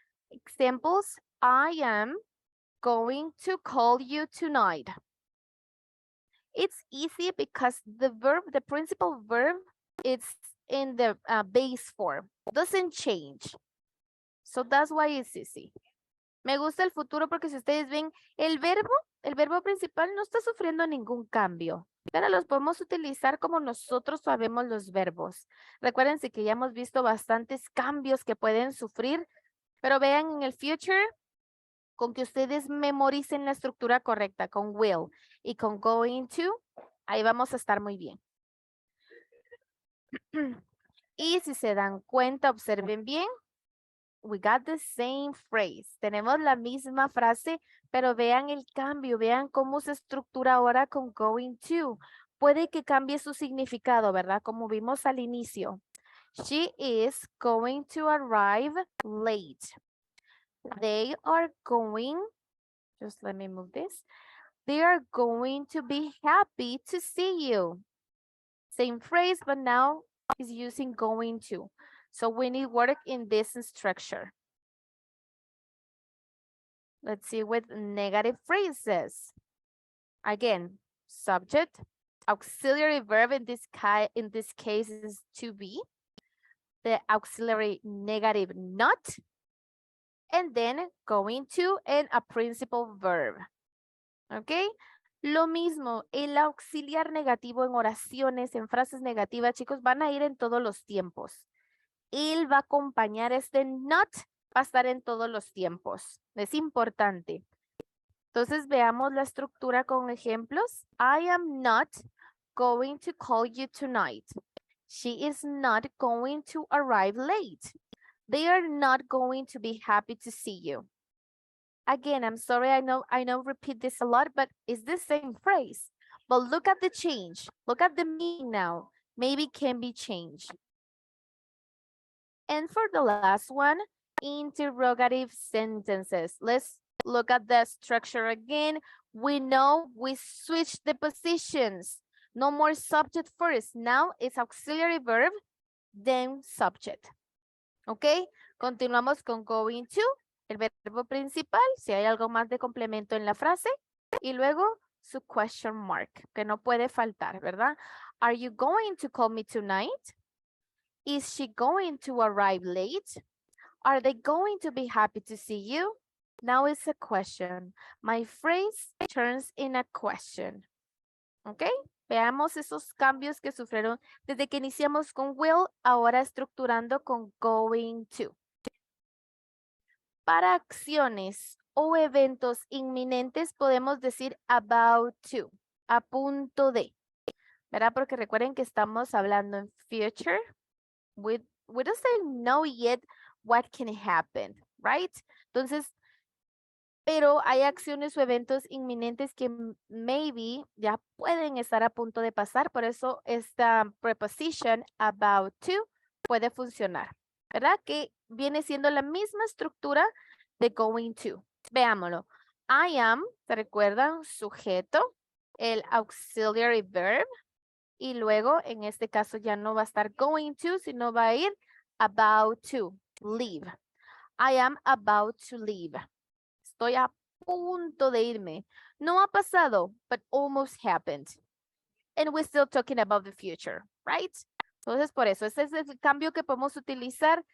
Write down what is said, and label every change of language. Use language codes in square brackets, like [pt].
[en] Examples, I am going to call you tonight. It's easy because the verb, the principal verb, it's in the base form. Doesn't change. So that's why it's easy. [es] Me gusta el futuro porque si ustedes ven el verbo principal no está sufriendo ningún cambio. Pero los podemos utilizar como nosotros sabemos los verbos. Recuérdense que ya hemos visto bastantes cambios que pueden sufrir, pero vean en el future, con que ustedes memoricen la estructura correcta con will y con going to, ahí vamos a estar muy bien. Y si se dan cuenta, observen bien, [en] we got the same phrase. [es] Tenemos la misma frase, pero vean el cambio, vean cómo se estructura ahora con going to. Puede que cambie su significado, ¿verdad? Como vimos al inicio. [en] She is going to arrive late. They are going, just let me move this. They are going to be happy to see you. Same phrase, but now is using going to. So we need work in this structure. Let's see with negative phrases. Again, subject, auxiliary verb in this case is to be. The auxiliary negative not. And then going to and a principal verb. [es] ¿Ok? Lo mismo, el auxiliar negativo en oraciones, en frases negativas, chicos, van a ir en todos los tiempos. Él va a acompañar este not, va a estar en todos los tiempos. Es importante. Entonces veamos la estructura con ejemplos. [en] I am not going to call you tonight. She is not going to arrive late. They are not going to be happy to see you. Again, I'm sorry, I know repeat this a lot, but it's the same phrase. But look at the change. Look at the meaning now. Maybe can be changed. And for the last one, interrogative sentences. Let's look at the structure again. We know we switched the positions. No more subject first. Now it's auxiliary verb, then subject. [es] ¿Ok? Continuamos con going to, el verbo principal, si hay algo más de complemento en la frase, y luego su question mark, que no puede faltar, ¿verdad? [en] Are you going to call me tonight? Is she going to arrive late? Are they going to be happy to see you? Now it's a question. My phrase turns in a question. [es] ¿Ok? Veamos esos cambios que sufrieron desde que iniciamos con will, ahora estructurando con going to. Para acciones o eventos inminentes podemos decir about to, a punto de, ¿verdad? Porque recuerden que estamos hablando en future. [en] We don't know yet what can happen, right? [es] Entonces, pero hay acciones o eventos inminentes que maybe ya pueden estar a punto de pasar, por eso esta preposition about to puede funcionar, ¿verdad? Que viene siendo la misma estructura de going to. Veámoslo. I am, ¿se recuerdan? Sujeto, el auxiliary verb, y luego en este caso ya no va a estar going to, sino va a ir about to, leave. [en] I am about to leave. [es] Estoy a punto de irme. No ha pasado, [en] but almost happened. And we're still talking about the future, right? [es] Entonces, por eso, ese es el cambio que podemos utilizar.